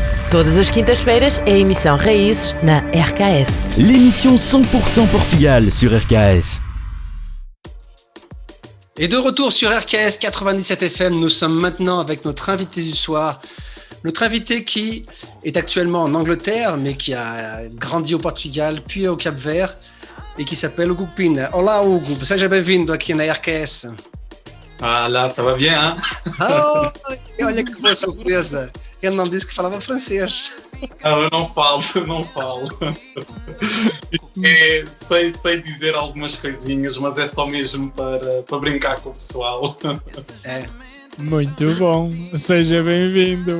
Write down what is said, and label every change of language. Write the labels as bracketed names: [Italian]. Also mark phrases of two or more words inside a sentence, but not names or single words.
[Portuguese] Todas as quintas-feiras é a emissão Raízes na RKS. [French] L'émission 100% Portugal sur RKS. Et de retour sur RKS 97 FM, nous sommes maintenant avec notre invité du soir. Notre invité qui est actuellement en Angleterre, mais qui a grandi au Portugal, puis au Cap-Vert, et qui s'appelle Hugo Pina. [Portuguese] Olá, Hugo, seja bem-vindo aqui na RKS. [French] Ah lá, ça va bien, hein? [Portuguese] Oh, olha que boa surpresa. Ele não disse que falava francês. Não, eu não falo. Sei dizer algumas coisinhas, mas é só mesmo para brincar com o pessoal. É. Muito bom, seja bem-vindo.